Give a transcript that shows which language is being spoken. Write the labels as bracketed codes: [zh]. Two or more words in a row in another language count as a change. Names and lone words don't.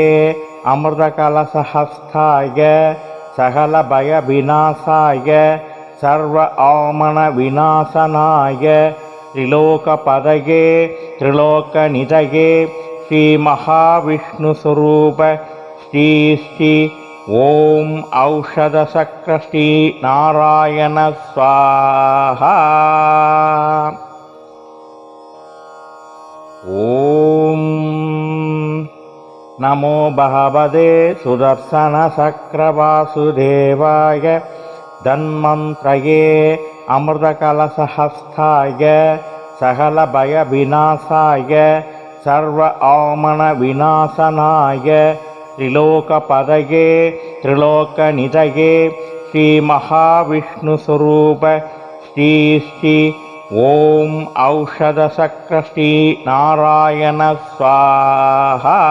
[sa] अमृतकलशहस्ताय सकलभयविनाशाय सर्व आमनविनाशनाय त्रिलोकपदये त्रिलोकनिधये श्रीमहाविष्णुस्वरूप ಶ್ರೀ ಶ್ರೀ ಓಂ ಔಷಧ ಚಕ್ರ ಶ್ರೀ ನಾರಾಯಣ ಸ್ವಾಹ. ಓಂ ನಮೋ ಭಗವತೆ ಸುದರ್ಶನ ಚಕ್ರ ವಾಸುದೇವಾಯ ಧನ್ವಂತ್ರಯೇ ಅಮೃತ ಕಲಶ ಹಸ್ತಾಯ ಸಕಲ ಭಯ ವಿನಾಶಾಯ ಸರ್ವ ಅವಮಾನ ವಿನಾಶನಾಯ ತ್ರಿಲೋಕ ಪದಯೇ ತ್ರಿಲೋಕ ನಿಧಯೇ ಶ್ರೀ ಮಹಾವಿಷ್ಣು ಸ್ವರೂಪ ಶ್ರೀ ಶ್ರೀ ಓಂ ಔಷಧ ಚಕ್ರ ಶ್ರೀ ನಾರಾಯಣ ಸ್ವಾಹ.